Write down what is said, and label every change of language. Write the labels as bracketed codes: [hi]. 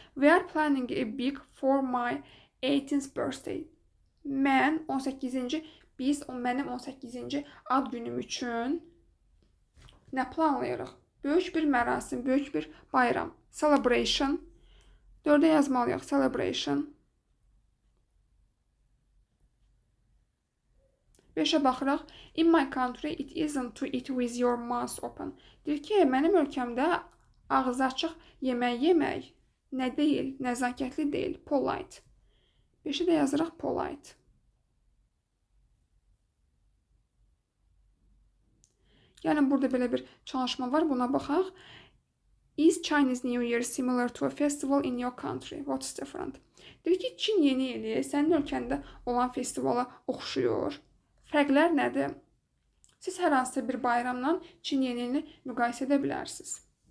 [en] We are planning a big for my 18th birthday. [az] Mənim 18-ci ad günüm üçün nə planlayırıq? Böyük bir mərasim, böyük bir bayram. Celebration. 4-ə yazmalıyıq. Celebration. 5-ə baxırıq. [en] In my country, it isn't to eat with your mouth open. [az] Deyir ki, mənim ölkəmdə ağzı açıq yemək nə deyil, nəzakətli deyil. Polite. 5-ə də yazırıq polite. Yəni, burada belə bir çalışma var. Buna baxaq. [en] Is Chinese New Year similar to a festival in your country? What's different? [az] Deyir ki, Çin yeni ili sənin ölkəndə olan festivala oxşuyur. Fərqlər nədir? Siz hər hansısa bir bayramla Çin yeni ilini müqayisə edə bilərsiniz.